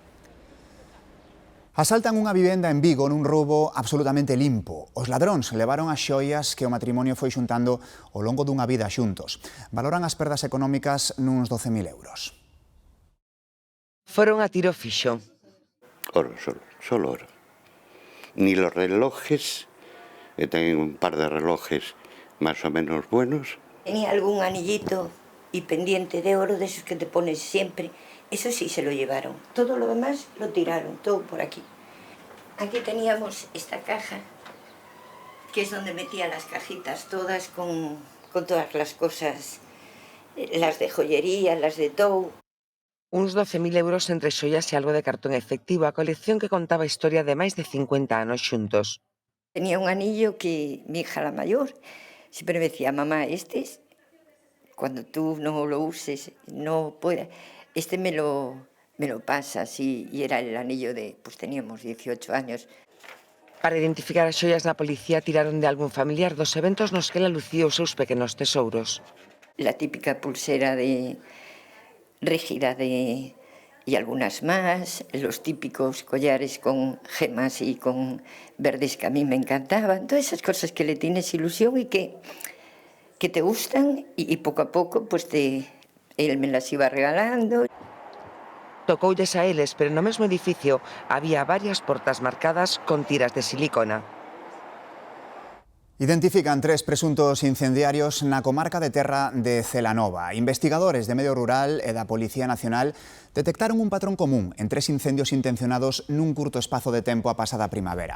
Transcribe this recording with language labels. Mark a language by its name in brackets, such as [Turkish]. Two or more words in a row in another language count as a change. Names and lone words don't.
[Galician] Asaltan unha vivenda en Vigo nun roubo absolutamente limpo. Os ladróns levaron as xoias que o matrimonio foi xuntando ao longo dunha vida xuntos. Valoran as perdas económicas nuns 12.000 euros. Foron a tiro fixo. [Spanish] Oro, solo oro. Ni los relojes, que tengo un par de relojes más o menos buenos. Tenía algún anillito y pendiente de oro de esos que te pones siempre. Eso sí se lo llevaron. Todo lo demás lo tiraron, todo por aquí. Aquí teníamos esta caja, que es donde metía las cajitas todas con todas las cosas, las de joyería, las de todo. [Galician] Uns 12.000 euros entre xoias e algo de cartón efectivo, a colección que contaba a historia de máis de 50 anos xuntos. [Spanish] Tenía un anillo que mi hija la mayor siempre me decía, mamá, cuando tú no lo uses, no puedas, me lo pasas, y era el anillo de, pues teníamos 18 años. [Galician] Para identificar as xoias na policía tiraron de algún familiar dos eventos nos que ela lucía os seus pequenos tesouros. [Spanish] La típica pulsera rígida y algunas más, los típicos collares con gemas y con verdes que a mí me encantaban, todas esas cosas que le tienes ilusión y que te gustan y poco a poco pues él me las iba regalando. [Galician] Tocoulles a eles, pero no mesmo edificio había varias portas marcadas con tiras de silicona. Identifican 3 presuntos incendiarios na comarca de Terra de Celanova. Investigadores de Medio Rural e da Policía Nacional detectaron un patrón común en 3 incendios intencionados nun curto espazo de tempo a pasada primavera.